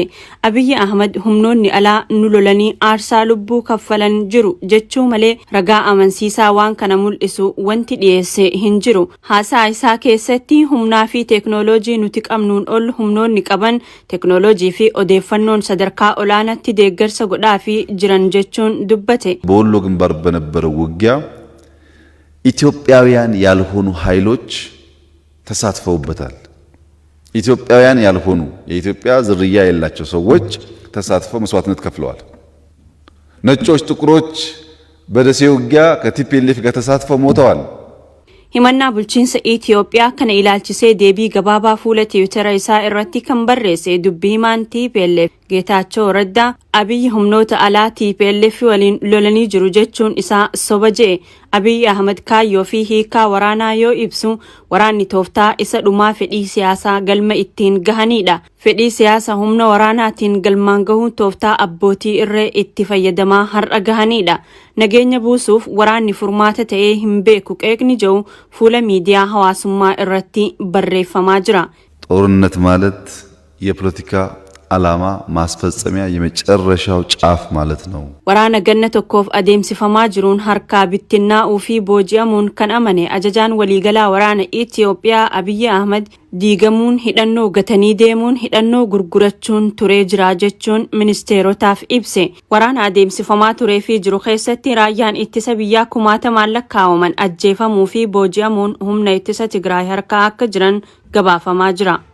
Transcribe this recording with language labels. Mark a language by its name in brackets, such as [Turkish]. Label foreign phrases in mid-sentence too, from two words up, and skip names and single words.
[Oromo] Abiyyi Ahmad humnoonni alaa nu lolanii aarsaa lubbuu kaffalan jiru jechuu malee ragaa amansiisaa waan kana mul'isu wanti dhiyeesse hin jiru. Haasaa isaa keessatti humnaa fi teeknooloojii nuti qabnuun ol humnoonni qaban teeknooloojii fi odeeffannoon sadarkaa olaanaatti deeggarsa godhaa fi jiran jechuun dubbate. [Amharic] በወሎ ግንባር በነበረው ውጊያ ኢትዮጵያውያን ያልሆኑ ኃይሎች ተሳትፈውበታል። ኢትዮጵያውያን ያልሆኑ የኢትዮጵያ ዝርያ የሌላቸው ሰዎች ተሳትፈው መስዋዕትነት ከፍለዋል። ነጮች ጥቁሮች በደሴ ውጊያ ከቲፒኤልኤፍ ጋር ተሳትፈው ሞተዋል። [Oromo] Himannaa bulchiinsa Itoophiyaa kana ilaalchisee deebii gabaabaa fuula Tiwiitara isaa irratti kan barreesse dubbii himaan TPLF Geetaachoo Raddaa Abiyyi humnoota alaa TPLF waliin lolanii jiru jechuun isaa soba jedhe. Abiyyi Ahmad kaayyoo fi hiikaa waraanaa yoo ibsu waraanni tooftaa isa dhumaa fedhii siyaasaa galma ittiin gahanidha. Fedhii siyaasa humna waraanaatiin galmaan gahuun tooftaa abbootii irree itti fayyadamaa har'a gahanidha. Nageenya buusuuf waraanni furmaata ta'ee hin beeku qeeqni jiru fuula miidiyaa hawaasummaa irratti barreeffamaa jira. [Amharic] ጦርነት ማለት የፖለቲካ ዓላማ ማስፈጸሚያ የመጨረሻው ጫፍ ማለት ነው። [Oromo] Waraana ganna tokkoof adeemsifamaa jiruun harkaa bittinnaa'uu fi booji'amuun kan amane ajajaan waliigalaa waraana Itoophiyaa Abiyyi Ahmad diigamuun hidhannoo gatanii deemuun hidhannoo gurgurachuun turee jira jechuun ministeerotaaf ibse. Waraana adeemsifamaa turee fi jiru keessatti raayyaan ittisa biyyaa kumaatamaan lakkaa'aman ajjeefamuu fi booji'amuun humna ittisa Tigraay harkaa akka jiran gabaafamaa jira.